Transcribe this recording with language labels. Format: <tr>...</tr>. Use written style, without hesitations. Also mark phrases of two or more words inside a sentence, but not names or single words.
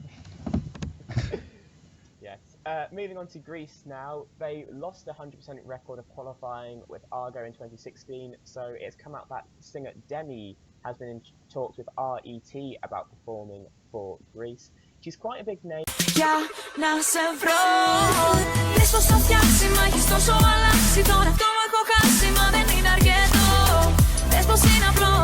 <en>Yes. Moving on to Greece now. They lost the 100% record of qualifying with Argo in 2016, so it's come out that singer Demi has been in talks with RET about performing for Greece. She's quite a big name.</en> <el>Για να σε βρω Ίσως θα φτιάξει μα έχεις τόσο αλλάξει. Τώρα αυτό μου έχω χάσει μα δεν είναι αρκετό. Πες πως είναι απλό</el>